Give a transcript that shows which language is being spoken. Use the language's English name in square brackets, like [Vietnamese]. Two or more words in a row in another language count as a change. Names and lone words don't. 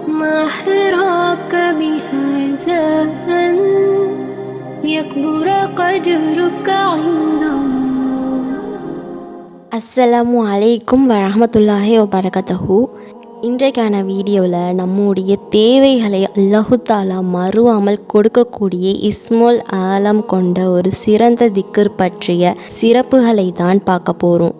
[Arabic] ما حراك بهذا أن يكبر قدرك عند الله. السلام عليكم ورحمة الله وبركاته. [Tamil] இன்றைக்கான வீடியோவில் நம்முடைய தேவைகளை [Arabic] الله تعالى [Tamil] மறுவாமல் கொடுக்கக்கூடிய [Arabic] اسم الأعظم [Tamil] கொண்ட ஒரு சிறந்த திக்ர் பற்றிய சிறப்புகளை தான் பார்க்க போகிறோம்.